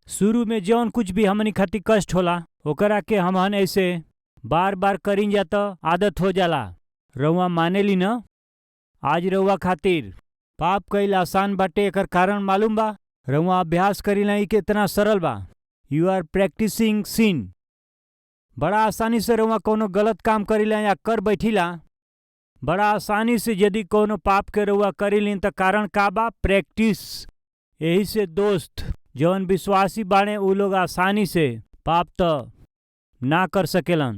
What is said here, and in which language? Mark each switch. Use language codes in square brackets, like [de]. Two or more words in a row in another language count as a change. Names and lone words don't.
[bho] शुरू में जौन कुछ भी हमनी खातिर कष्ट होला ओकरा के हमन ऐसे बार बार करी जा तो आदत हो जाला। रउआ माने ली न? आज रउआ खातिर पाप कईल आसान बाटे, एकर कारण मालूम बा? रउआ अभ्यास करी नहीं कि इतना सरल बा। [en] you are practising sin. [bho] बड़ा आसानी से रउआ कोनो गलत काम करीला या कर बैठीला, बड़ा आसानी से यदि कोनो पाप के रउआ करीली तो कारण का बा? प्रैक्टिस। यही से दोस्त जौन विश्वासी बाणे उ लोग आसानी से पाप तो ना कर सकेलन।